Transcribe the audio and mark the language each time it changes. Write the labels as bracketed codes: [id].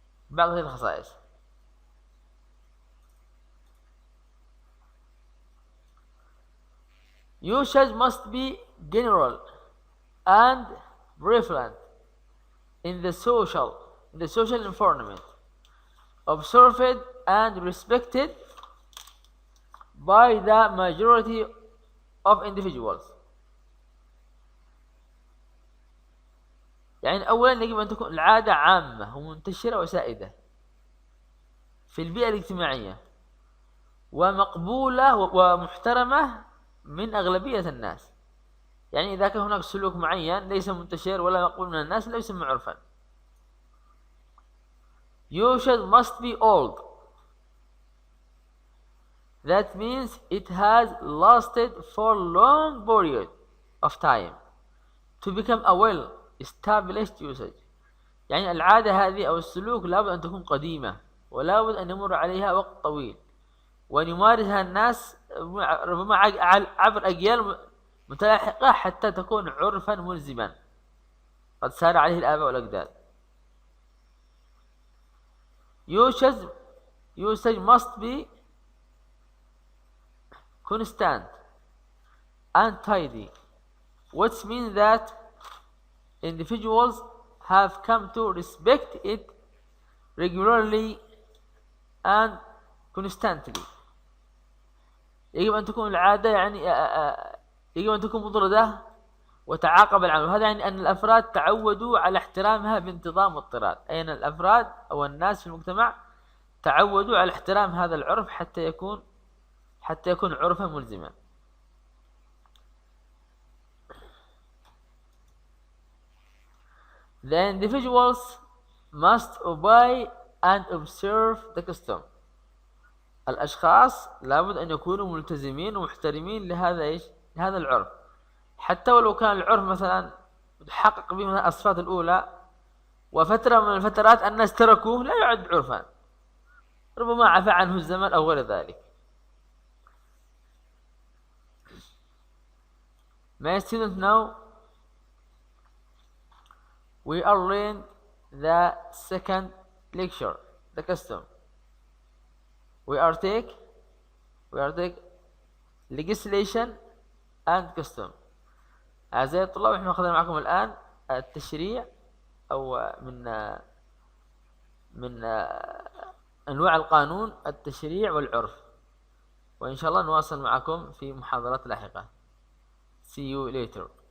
[ar] بعض هذه الخصائص [en] usage must be general and prevalent in the social environment, observed and respected by the majority of individuals. [ar] يعني أولا يجب أن تكون العادة عامة ومنتشرة وسائدة في البيئة الاجتماعية ومقبولة ومحترمة من أغلبية الناس. يعني إذا كان هناك سلوك معين ليس منتشر ولا مقبول من الناس لا يسمى عرفا. [en] Usage must be old. That means it has lasted for long period of time to become a well-established usage. [ar] يعني العادة هذه أو السلوك لابد أن تكون قديمة ولابد أن يمر عليها وقت طويل وأن يمارسها الناس ربما عبر أجيال متلاحقة حتى تكون عرفا ملزما قد سار عليه الآباء والأجداد. [en] Usage must be constant and tidy, which means that individuals have come to respect it regularly and constantly. [ar] يجب أن تكون العادة يعني يجب أن تكون مضردة وتعاقب العمل. هذا يعني أن الأفراد تعودوا على احترامها بانتظام واضطراد. أي أن الأفراد أو الناس في المجتمع تعودوا على احترام هذا العرف حتى يكون عرفا ملزما. [en] The individuals must obey and observe the custom. [ar] الأشخاص لابد أن يكونوا ملتزمين ومحترمين لهذا العرف حتى ولو كان العرف مثلا يتحقق به الصفات الأولى وفترة من الفترات الناس تركوه لا يعد عرفا، ربما عفى عنه الزمن أو غير ذلك. [en] My students, now we are learning the second lecture, the custom. We are take legislation and custom. [ar] أعزائي الطلاب، احنا أخذنا معكم الآن التشريع أو من أنواع القانون، التشريع والعرف، وإن شاء الله نواصل معكم في محاضرات لاحقة. [en] See you later.